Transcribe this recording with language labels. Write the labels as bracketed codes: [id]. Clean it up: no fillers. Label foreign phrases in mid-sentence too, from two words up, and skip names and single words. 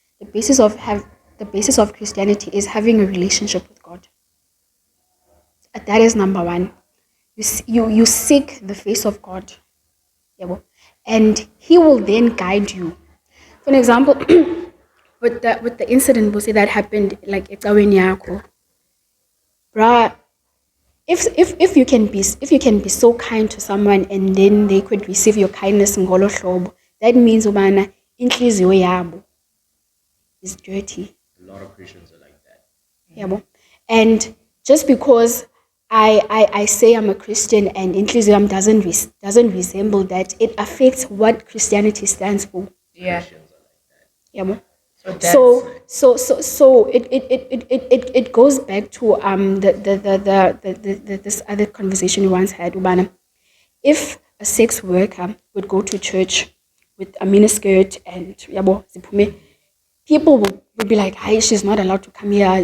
[en] The basis of Christianity is having a relationship with God. That is number one. You seek the face of God, and He will then guide you. For an example, with the incident that happened, like [xh] ecaweni yakho, [en] bruh. If you can be so kind to someone and then they could receive your kindness [xh] ngolo hlobo, [en] that means [xh] ubana inhliziyo yabo [en] is dirty. A lot of Christians are like that. Yabo. And just because I say I'm a Christian and [zu] inhliziyo yami [en] doesn't resemble that, it affects what Christianity stands for. Yeah. Yabo. So it goes back to this other conversation we once had, Ubana. If a sex worker would go to church with a miniskirt and zipume, people would be like, "Hi, she's not allowed to come here.